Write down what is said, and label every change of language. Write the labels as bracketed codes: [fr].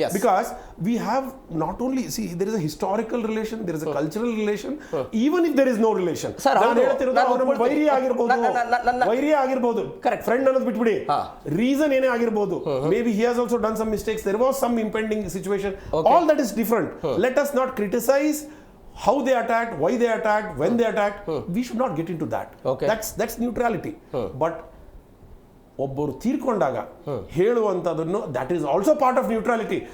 [en] Because we have not only see there is a historical relation, there is a cultural relation, even if there is no relation. [kn] ವೈರಿ ಆಗಿರ್ಬೋದು, friend ಅನ್ನೋದು ಬಿಟ್ಬಿಡಿ, reason ಏನೇ ಆಗಿರ್ಬೋದು. [en] Maybe he has also done some mistakes, there was some impending situation. All that is different. Let us not criticize how they attacked, why they attacked, when they attacked. We should not get into that. That's neutrality. But [kn] ಒಬ್ಬರು ತೀರ್ಕೊಂಡಾಗ ಹೇಳುವಂಥದ್ದನ್ನು [en] That is also part of neutrality.